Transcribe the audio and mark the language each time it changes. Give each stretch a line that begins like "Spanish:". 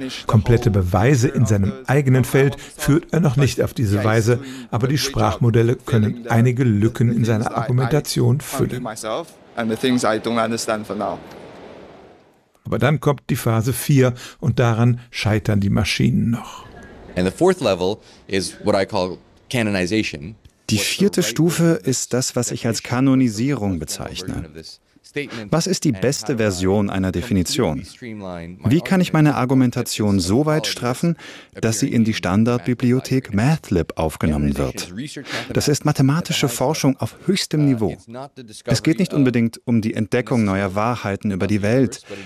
German: Komplette Beweise in seinem eigenen Feld führt er noch nicht auf diese Weise, aber die Sprachmodelle können einige Lücken in seiner Argumentation füllen. Aber dann kommt die Phase 4 und daran scheitern die Maschinen noch.
English: And the fourth level is what I call canonization.
German: Die vierte Stufe ist das, was ich als Kanonisierung bezeichne. Was ist die beste Version einer Definition? Wie kann ich meine Argumentation so weit straffen, dass sie in die Standardbibliothek Mathlib aufgenommen wird? Das ist mathematische Forschung auf höchstem Niveau. Es geht nicht unbedingt um die Entdeckung neuer Wahrheiten über die Welt.